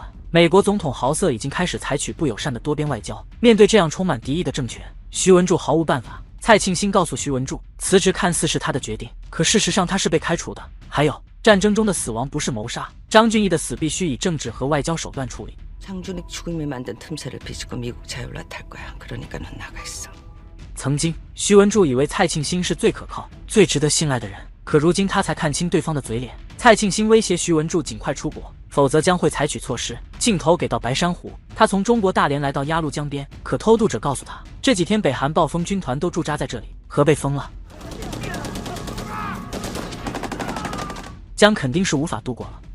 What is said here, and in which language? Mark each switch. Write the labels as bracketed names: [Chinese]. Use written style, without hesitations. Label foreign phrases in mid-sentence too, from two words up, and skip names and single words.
[Chinese] 美国总统豪瑟已经开始采取不友善的多边外交。面对这样充满敌意的政权，徐文柱毫无办法。蔡庆兴告诉徐文柱，辞职看似是他的决定，可事实上他是被开除的。还有，战争中的死亡不是谋杀，张俊义的死必须以政治和外交手段处理。 [Korean] 장준익 죽음이 만든 틈새를 비집고 미국 자율화 탈 거야. 그러니까 넌 나가 있어. [Chinese] 曾经，徐文柱以为蔡庆兴是最可靠、最值得信赖的人，可如今他才看清对方的嘴脸。蔡庆兴威胁徐文柱尽快出国，否则将会采取措施。镜头给到白珊瑚，他从中国大连来到鸭绿江边，可偷渡者告诉他，这几天北韩暴风军团都驻扎在这里，河被封了，江肯定是无法渡过了。